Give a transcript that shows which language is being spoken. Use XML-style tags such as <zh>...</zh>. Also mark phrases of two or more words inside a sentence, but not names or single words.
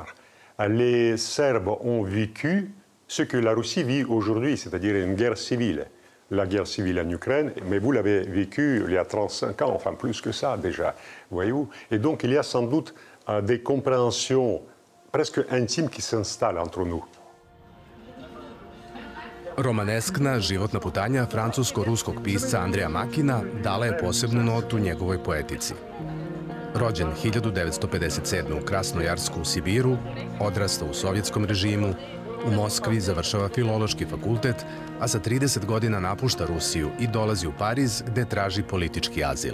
<fr>Les Serbes ont vécu ce que la Russie vit aujourd'hui, c'est-à-dire une guerre civile. La guerre civile en Ukraine, mais vous l'avez vécu il y a 35 ans, enfin plus que ça déjà, voyez-vous. Et donc il y a sans doute des compréhensions presque intimes qui s'installent entre nous.</fr> <sr>Romaneskna životna putanja francusko-ruskog pisca Andreja Makina dala je posebnu notu njegovoj poetici. Rođen 1957. u Krasnojarsku u Sibiru, odrasta u sovjetskom režimu, u Moskvi završava filološki fakultet, a sa 30 godina napušta Rusiju i dolazi u Pariz gde traži politički azil.</sr>